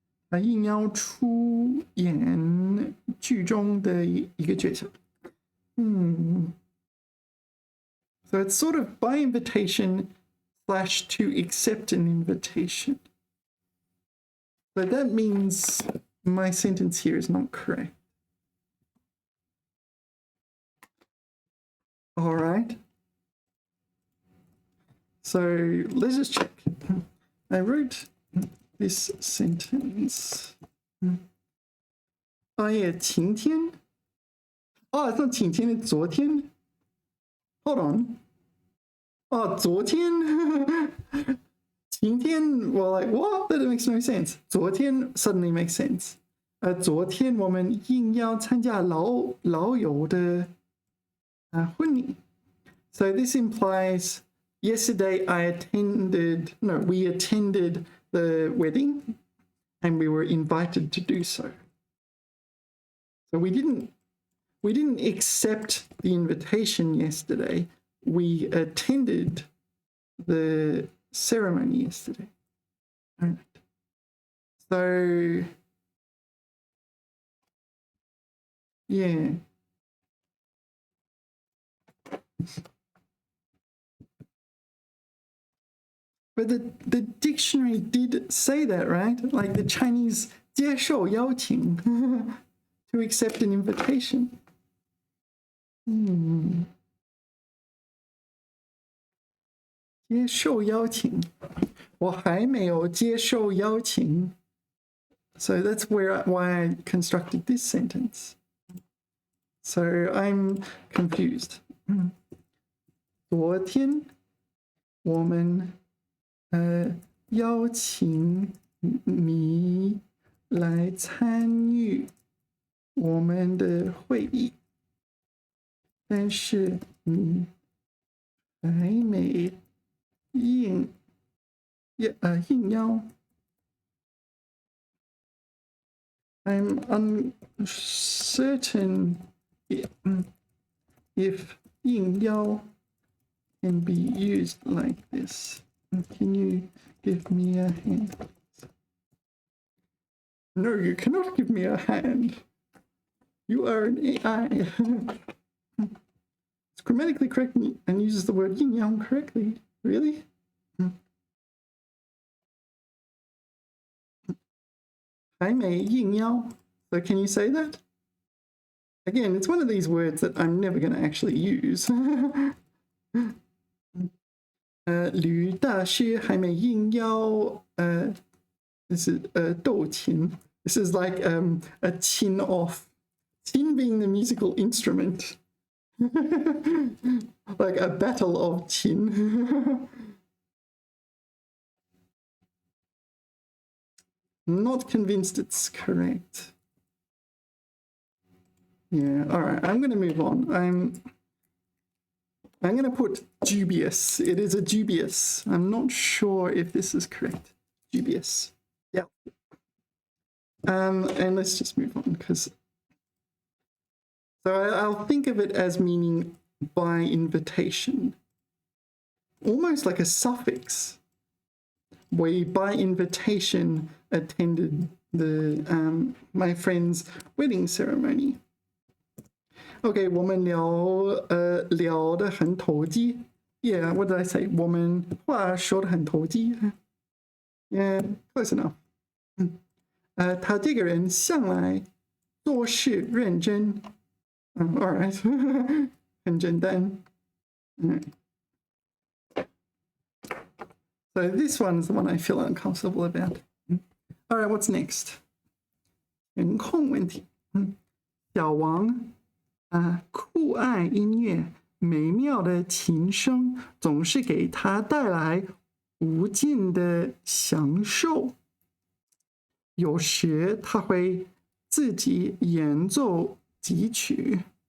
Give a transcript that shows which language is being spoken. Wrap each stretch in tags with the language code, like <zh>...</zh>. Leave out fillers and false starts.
<zh>他应邀出演剧中的一个角色。</zh> <en>So it's sort of by invitation / to accept an invitation. But that means my sentence here is not correct. All right. So let's just check. I wrote this sentence. Oh yeah, 晴天. Oh, it's not 晴天, it's 昨天. Hold on. Oh, 昨天. 晴天, well, like, what? That makes no sense. 昨天 suddenly makes sense.</en> <zh>昨天我们应邀参加老友的婚礼.</zh> <en>So this implies yesterday we attended the wedding and we were invited to do so. So we didn't accept the invitation yesterday. We attended the ceremony yesterday. All right. So, yeah. But the dictionary did say that, right? Like the Chinese</en> <zh>接受邀请</zh> <en>to accept an invitation.</en> <zh>接受邀请，我还没有接受邀请.</zh> <en>So that's why I constructed this sentence. So I'm confused.</en> <zh>昨天我们邀请你来参与我们的会议，但是你还没应邀。</zh> <en>I'm uncertain if 应邀 can be used like this. Can you give me a hand? No, you cannot give me a hand. You are an AI. It's grammatically correct and uses the word 应邀 correctly. Really?</en> <zh>还没应邀.</zh> <en>So can you say that? Again, it's one of these words that I'm never going to actually use.</en> <zh>吕大师还没应邀</zh> <en>this is</en> <zh>斗琴.</zh> <en>This is like a chin off. Chin being the musical instrument. Like a battle of chin. Not convinced it's correct. Yeah, all right, I'm going to move on. I'm going to put dubious. It is a dubious. I'm not sure if this is correct. Dubious. Yeah. And let's just move on because. So I'll think of it as meaning by invitation. Almost like a suffix. We by invitation attended the my friend's wedding ceremony.</en> <zh>Okay, 我们聊得很投机.</zh> <en>Yeah, what did I say?</en> <zh>我们话说得很投机.</zh> <en>Yeah, close enough.</en> <zh>他这个人向来做事认真.</zh> <en>All right.</en> <zh>很简单.</zh> <en>So this one's the one I feel uncomfortable about. All right, what's next?</en> <zh>人控问题. 小王酷爱音乐，美妙的琴声总是给他带来无尽的享受。有时他会自己演奏几曲。</zh>